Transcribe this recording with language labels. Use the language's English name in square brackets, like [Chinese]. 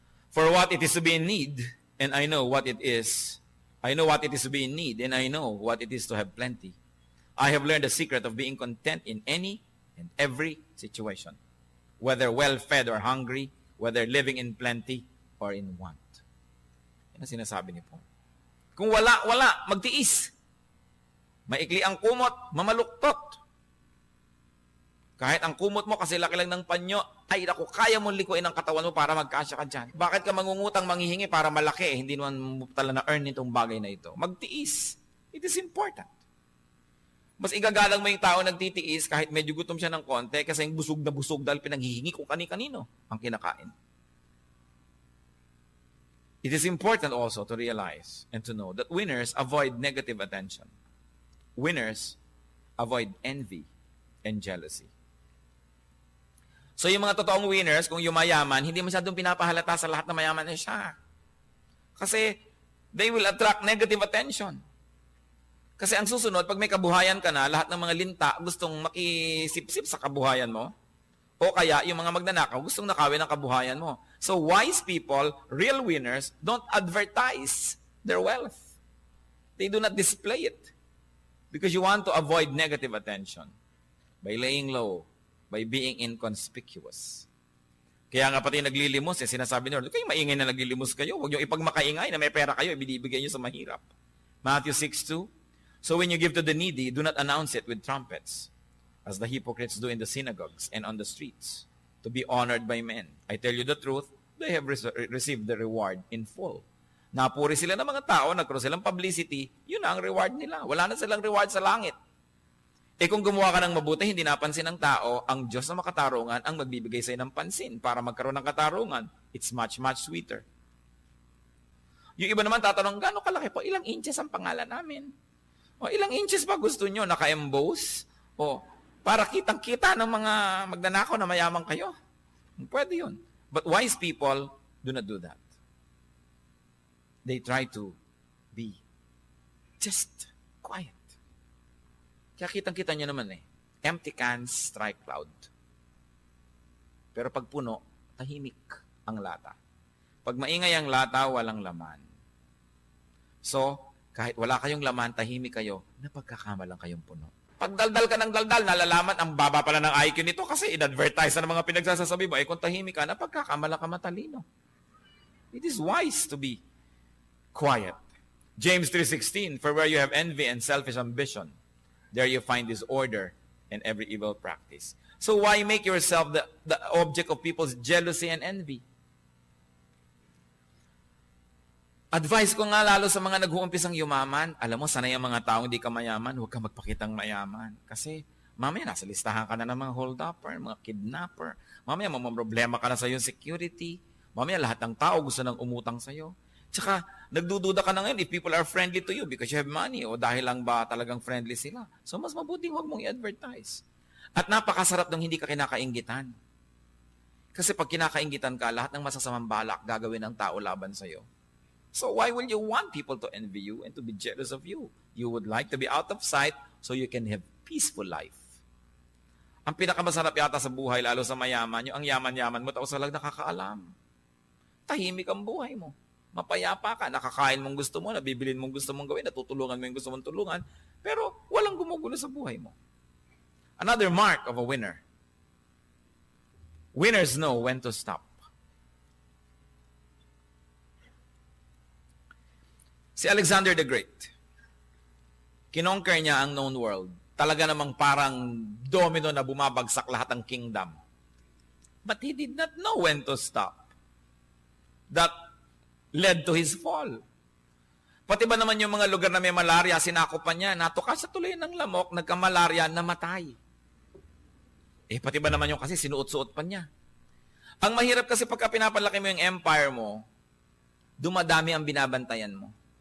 [English] For what it is to be in need, and I know what it is. I know what it is to be in need, and I know what it is to have plenty. I have learned the secret of being content in any and every situation, whether well-fed or hungry, whether living in plenty or in want. [Filipino] Yan ang sinasabi ni Paul. Kung wala, magtiis. Maikli ang kumot, mamaluktot. Kahit ang kumot mo kasi laki lang ng panyo, ay naku, kaya mong likuin ang katawan mo para magkasya ka dyan. Bakit ka mangungutang manghihingi para malaki? Hindi naman mo tala na earn itong bagay na ito. Magtiis. [English] It is important. [Filipino] Mas igagalang mo yung tao nagtitiis kahit medyo gutom siya ng konti kasi yung busog na busog dahil pinanghihingi kung kani-kanino ang kinakain. [English] It is important also to realize and to know that winners avoid negative attention. Winners avoid envy and jealousy. [Filipino] So yung mga totoong winners, kung yumayaman, hindi masyadong pinapahalata sa lahat na mayaman na siya. [English] Kasi they will attract negative attention. [Filipino] Kasi ang susunod, pag may kabuhayan ka na, lahat ng mga linta gustong makisip-sip sa kabuhayan mo. O kaya yung mga magnanakaw gustong nakawin ang kabuhayan mo. [English] So wise people, real winners, don't advertise their wealth. They do not display it. Because you want to avoid negative attention. By laying low, by being inconspicuous. [Filipino] Kaya nga pati naglilimos, sinasabi nyo, kayo maingay na naglilimos kayo. Huwag nyo ipagmakaingay na may pera kayo, ibinibigay nyo sa mahirap. [English] Matthew 6:2. So when you give to the needy, do not announce it with trumpets, as the hypocrites do in the synagogues and on the streets, to be honored by men. I tell you the truth, they have received the reward in full. [Filipino] Napuri sila ng mga tao, nagkaroon silang publicity, yun na ang reward nila. Wala na silang reward sa langit. Eh kung gumawa ka ng mabuti, hindi napansin ng tao, ang Diyos na makatarungan ang magbibigay sa'yo ng pansin para magkaroon ng katarungan. [English] It's much, much sweeter. [Filipino] Yung iba naman tatanong, gano'ng kalaki po? Ilang inches ang pangalan namin? O ilang inches ba gusto nyo? Naka-emboss? O para kitang-kita ng mga magnanakaw na mayaman kayo? Pwede yun. [English] But wise people do not do that. They try to be just quiet. [Filipino] Kaya kitang-kita nyo naman [English] empty cans strike cloud. [Filipino] Pero pag puno, tahimik ang lata. Pag maingay ang lata, walang laman. So, kahit wala kayong laman, tahimik kayo, napagkakamalang kayong puno. Pag daldal ka ng daldal, nalalaman ang baba pala ng IQ nito kasi in-advertise na ng mga pinagsasasabi mo. Kung tahimik ka, napagkakamalang ka matalino. [English] It is wise to be quiet. James 3:16, for where you have envy and selfish ambition, there you find disorder and every evil practice. So why make yourself the object of people's jealousy and envy? [Filipino] Advice ko nga lalo sa mga nag-uumpisang yumaman, alam mo, sanay ang mga taong hindi ka mayaman, huwag ka magpakitang mayaman. Kasi mamaya nasa listahan ka na ng mga hold-upper, mga kidnapper. Mamaya problema ka na sa iyong security. Mamaya lahat ng tao gusto nang umutang sa iyo. Tsaka, nagdududa ka na ngayon [English] if people are friendly to you because you have money [Filipino] o dahil lang ba talagang friendly sila. So, mas mabuting huwag mong i-advertise. At napakasarap nung hindi ka kinakainggitan. Kasi pag kinakainggitan ka, lahat ng masasamang balak gagawin ng tao laban sa'yo. [English] So, why will you want people to envy you and to be jealous of you? You would like to be out of sight so you can have peaceful life. [Filipino] Ang pinakamasarap yata sa buhay, lalo sa mayaman, yung ang yaman-yaman mo, tapos walang nakakaalam. Tahimik ang buhay mo. Mapayapa ka, nakakain mong gusto mo, nabibilin mong gusto mong gawin, natutulungan mo yung gusto mong tulungan, pero walang gumugulo sa buhay mo. [English] Another mark of a winner. Winners know when to stop. [Filipino] Si Alexander the Great, kinonquer niya ang known world. Talaga namang parang domino na bumabagsak lahat ng kingdom. [English] But he did not know when to stop. That led to his fall. [Filipino] Pati ba naman yung mga lugar na may malaria, sinakopan niya, natuka sa tuloy ng lamok, nagka-malaria, namatay. Pati ba naman yung kasi sinuot-suot pa niya. Ang mahirap kasi pagka pinapalaki mo yung empire mo, dumadami ang binabantayan mo.